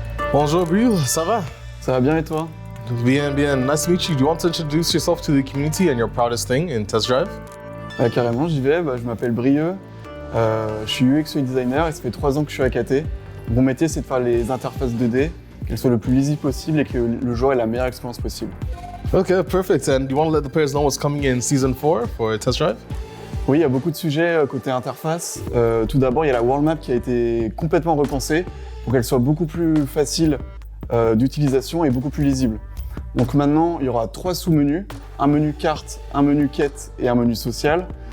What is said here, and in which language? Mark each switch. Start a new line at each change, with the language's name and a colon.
French: Bonjour, Brill, ça va? Ça va bien et toi? Bien, bien.
English: Nice to meet you. Do you want to introduce yourself to the community and your proudest thing in Test Drive?
French: Carrément, j'y vais. Je m'appelle Brieux. Je suis UX UI designer et ça fait 3 ans que je suis à KT. Mon métier, c'est de faire les interfaces 2D, qu'elles soient le plus lisibles possible et que le joueur ait la meilleure expérience possible.
English: Okay, perfect. And do you want to let the players know what's coming in season 4 for Test Drive?
French: Oui, il y a beaucoup de sujets côté interface. Tout d'abord, il y a la world map qui a été complètement repensée pour qu'elle soit beaucoup plus facile d'utilisation et beaucoup plus lisible. Donc maintenant, il y aura 3 sous-menus, un menu carte, un menu quête et un menu social.